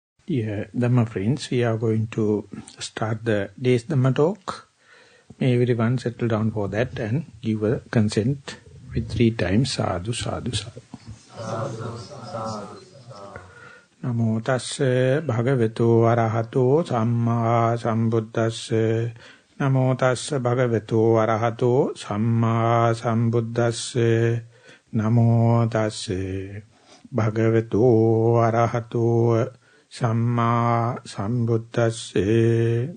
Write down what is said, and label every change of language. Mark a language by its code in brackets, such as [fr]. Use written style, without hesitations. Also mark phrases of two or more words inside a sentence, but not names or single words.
[en] Dear Dhamma friends, we are going to start the day's Dhamma talk. May everyone settle down for that and give a consent with 3 times [pi] sadhu, sadhu, sadhu. Namo tasse bhagavato arahato samma sambuddhasse. Namo tasse bhagavato arahato samma sambuddhasse. Namo tasse bhagavato arahato Samma sambuddhasse.